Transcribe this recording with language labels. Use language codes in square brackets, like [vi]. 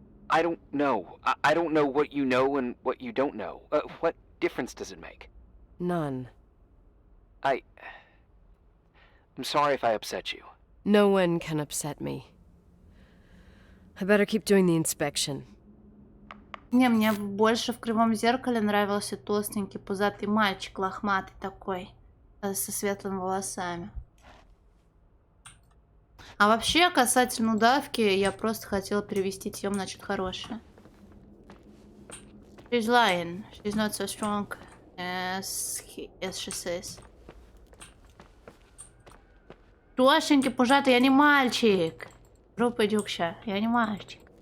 [en] I don't know. I don't know what you know and what you don't know. What difference does it make? None. I'm sorry if I upset you. No one can upset me. I better keep doing the inspection. [ru] Не, мне больше в «Кривом зеркале» нравился толстенький пузатый мальчик, лохматый такой, со светлыми волосами. А вообще, касательно удавки, я просто хотела перевести тему на что-то хорошее. [en] She's lying. She's not so strong as she says. [ru] Тошенький, пужатый, я не мальчик. Группа Дюкша, я не мальчик.